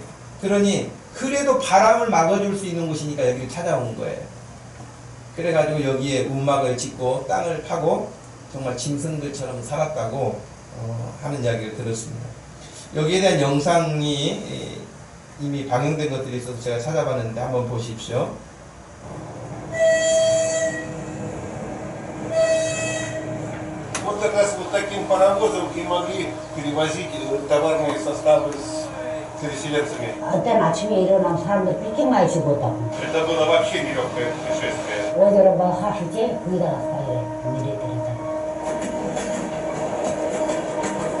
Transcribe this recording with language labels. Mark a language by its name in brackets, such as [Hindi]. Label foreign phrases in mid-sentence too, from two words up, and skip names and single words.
[Korean] 그러니 그래도 바람을 막아줄 수 있는 곳이니까 여기를 찾아온 거예요. 그래가지고 여기에 움막을 짓고 땅을 파고 정말 짐승들처럼 살았다고 하는 이야기를 들었습니다. 여기에 대한 영상이 이미 방영된 것들이 있어서 제가 찾아봤는데 한번 보십시오. [Russian] Вот как раз вот таким паровозом и могли перевозить товарные составы с переселенцами. [Korean] 그때는 아침에 일어나면 사람들 삐끼 많이 죽었다고. [Russian] Это было вообще нелегкое путешествие. [Korean] 어디로 뭐 하시지? 거기다가 내리더랬다.